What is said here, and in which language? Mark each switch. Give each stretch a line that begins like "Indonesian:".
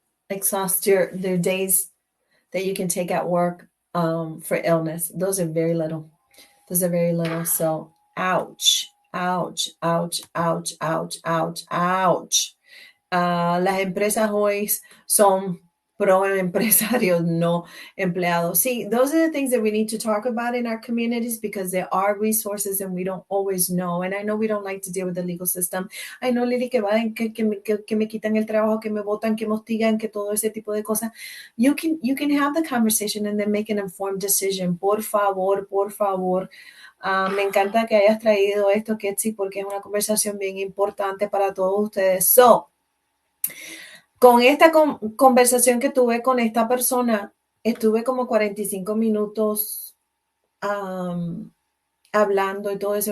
English: Exhaust their days that you can take at work for illness. Those are very little. So, ouch.
Spanish: Las empresas hoy son pro empresarios, no empleados.
English: See, those are the things that we need to talk about in our communities because there are resources and we don't always know. And I know we don't like to deal with the legal system. I know,
Spanish: Lily, que me quitan el trabajo, que me botan, que me hostigan, que todo ese tipo de cosas.
English: You can have the conversation and then make an informed decision.
Spanish: Por favor. Me encanta que hayas traído esto, Ketsi, porque es una conversación bien importante para todos ustedes. So, con esta conversación que tuve con esta persona, estuve como 45 minutos hablando y todo eso.